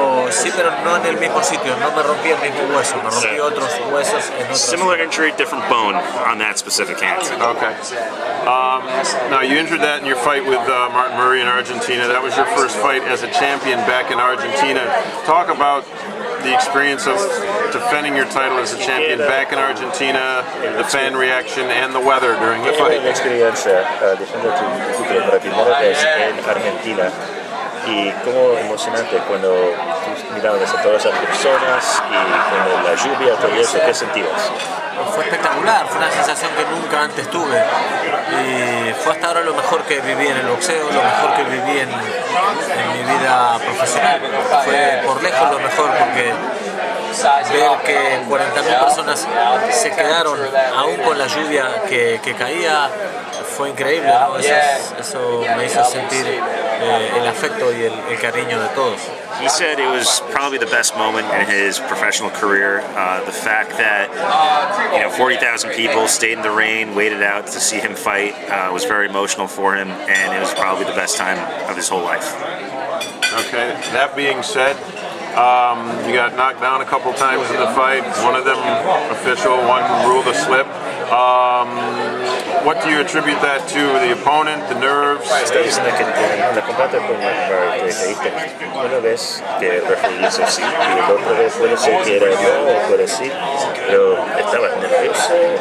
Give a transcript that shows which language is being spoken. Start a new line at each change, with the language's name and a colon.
Spanish: Sí, pero no en el mismo sitio, no me rompí el mismo hueso, me rompí otros huesos en otros.
English: Similar injury, different bone on that specific hand. Okay. Now you injured that in your fight with Martin Murray in Argentina. That was your first fight as a champion back in Argentina. Talk about the experience of defending your title as a champion back in Argentina, the fan reaction, and the weather during the fight.
Spanish: La experiencia defender tu título para primera vez en Argentina. Y cómo emocionante cuando tú mirabas a todas esas personas y con la lluvia, todo eso, ¿qué sentías? Fue espectacular, fue una sensación que nunca antes tuve y fue hasta ahora lo mejor que viví en el boxeo, lo mejor que viví en mi vida profesional. Fue por lejos lo mejor porque ver que 40.000 personas se quedaron aún con la lluvia que caía fue increíble, ¿no? Eso me hizo sentir el afecto y el cariño de todos.
English: He said it was probably the best moment in his professional career. The fact that 40,000 people stayed in the rain, waited out to see him fight was very emotional for him, and it was probably the best time of his whole life. Okay, that being said, you got knocked down a couple times in the fight. One of them official, one ruled a slip. what do you attribute that to? The opponent, the nerves?
Spanish: Está diciendo que en el combate con Murray te caíste una vez que el referee hizo sí, y la otra vez puede ser que era no o puede sí, pero estabas nervioso.